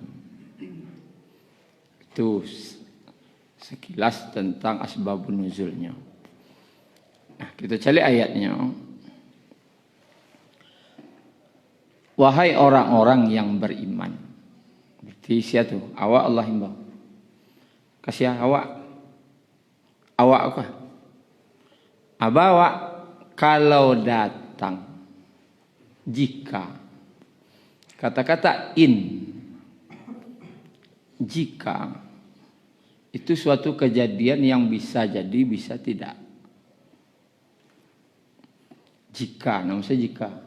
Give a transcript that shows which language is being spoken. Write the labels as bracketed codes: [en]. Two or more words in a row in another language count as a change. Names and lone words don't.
[id] Itu sekilas tentang asbabun nuzulnya. Nah, kita cari ayatnya. Wahai orang-orang yang beriman. Berarti siapa tuh? [min] Awak Allah himbau. Kasih awak. Awak apa? Awak kalau datang. [id] Jika. Kata-kata in. Jika. Itu suatu kejadian yang bisa jadi, bisa tidak. Jika. Namanya jika.